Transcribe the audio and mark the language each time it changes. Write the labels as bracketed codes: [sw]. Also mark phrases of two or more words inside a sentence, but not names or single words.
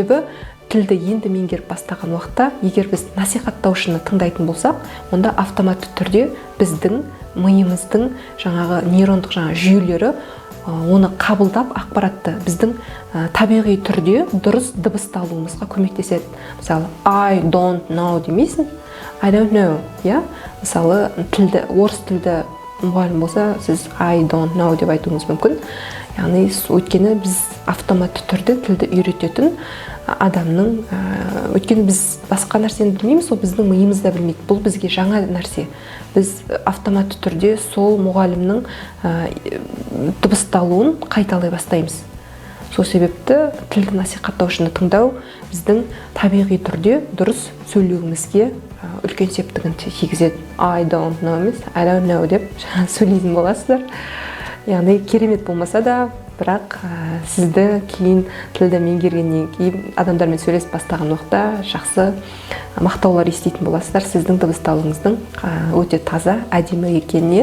[kk] Себебі тілді енді меңгеріп бастаған уақытта, егер біз насихаттаушыны тыңдайтын болсақ, онда автоматты түрде біздің миымыздың жаңағы нейрондық жүйелері оны қабылдап ақпаратты біздің табиғи түрде дұрыс дыбысталуымызға көмектеседі. Мысалы, [en] I don't know [kk] демейсің, [en] I don't know, [kk] иә? Мысалы, орыс тілді мұғалім болса, сіз [en] I don't know [kk] деп айтуыңыз мүмкін. Яғни, өйткені біз автоматты түрде тілді үйрететін адамның, өйткені біз басқа нәрсені білмейміз, ол біздің миымызда білмейді. Бұл бізге жаңа нәрсе. Біз автоматты түрде сол мұғалімнің дыбысталуын қайталай бастаймыз. Сол себепті тілді насихаттаушыны тыңдау біздің табиғи түрде дұрыс сөйлеуімізге үлкен септігін тигізеді. [en] I don't know [kk] емес, [en] I don't know [kk] деп сөйлейтін боласыздар. Яғни керемет болмаса да, бірақ сізді кейін тілді меңгергеннен кейін адамдармен сөйлесіп бастаған уақытта жақсы мақтаулар еститін боласыздар сіздің дыбысталуыңыздың өте таза, әдемі екеніне.